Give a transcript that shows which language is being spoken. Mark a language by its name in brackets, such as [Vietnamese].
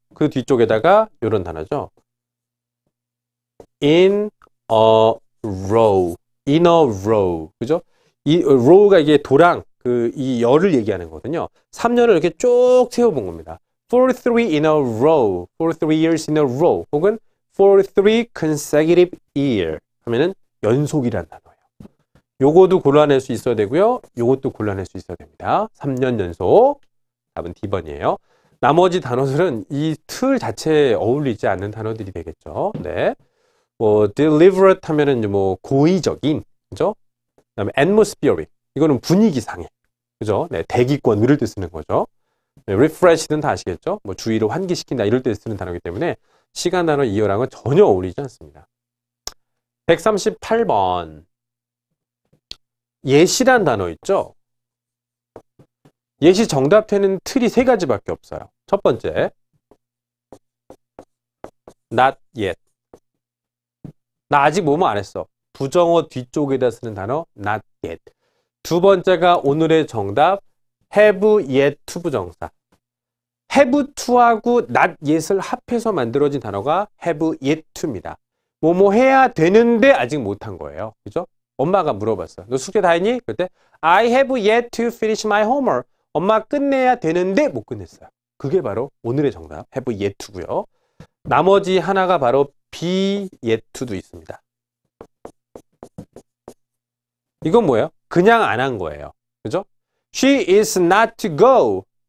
[Korean] 그 뒤쪽에다가 이런 단어죠. [English] In a row. In a row. [Korean] 그죠? 이 row가 이게 도랑, 이 열을 얘기하는 거거든요. 3년을 이렇게 쭉 세워본 겁니다. [English] For 3 in a row. For 3 years in a row. [Korean] 혹은 [English] for 3 consecutive year. [Korean] 하면은 연속이라는 단어예요. 요거도 골라낼 수 있어야 되고요. 요것도 골라낼 수 있어야 됩니다. 3년 연속. 답은 D번이에요. 나머지 단어들은 이 틀 자체에 어울리지 않는 단어들이 되겠죠. 네. 뭐 deliberate 하면은 이제 뭐 고의적인, 그죠? 그다음에 atmospheric. 이거는 분위기상의. 그죠? 네, 대기권 이럴 때 쓰는 거죠. 네, refresh는 다 아시겠죠? 뭐 주의를 환기시킨다 이럴 때 쓰는 단어이기 때문에 시간 단어 이어랑은 전혀 어울리지 않습니다. 138번. 예시란 단어 있죠? 예시 정답되는 틀이 세 가지밖에 없어요. 첫 번째, not yet. 나 아직 뭐뭐 안 했어. 부정어 뒤쪽에다 쓰는 단어 not yet. 두 번째가 오늘의 정답 have yet to 부정사. have to하고 not yet을 합해서 만들어진 단어가 have yet to입니다. 뭐뭐 해야 되는데 아직 못한 거예요. 그죠? 엄마가 물어봤어. 너 숙제 다 했니? 그때 [English] I have yet to finish my homework. [Korean] 엄마 끝내야 되는데 못 끝냈어요. 그게 바로 오늘의 정답 have yet to고요. 나머지 하나가 바로 be yet to도 있습니다. 이건 뭐예요? 그냥 안 한 거예요. 그죠? [English] She is not to go.